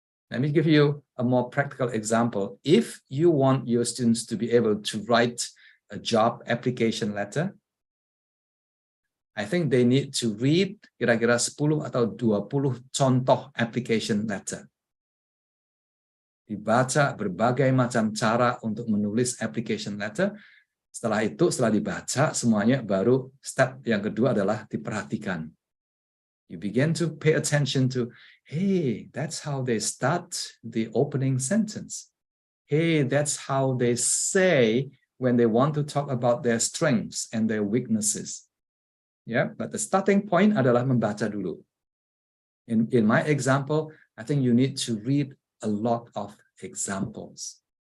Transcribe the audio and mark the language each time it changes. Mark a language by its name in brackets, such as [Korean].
[English] Let me give you a more practical example. If you want your students to be able to write a job application letter, I think they need to read [Indonesian] kira-kira 10 atau 20 contoh [English] application letter. [Indonesian] Dibaca berbagai macam cara untuk menulis application letter. Setelah itu, setelah dibaca semuanya, baru step yang kedua adalah diperhatikan. [English] You begin to pay attention to, hey, that's how they start the opening sentence. Hey, that's how they say when they want to talk about their strengths and their weaknesses. Yeah, but the starting point [Indonesian] adalah membaca dulu. [English] In my example, I think you need to read a lot of examples.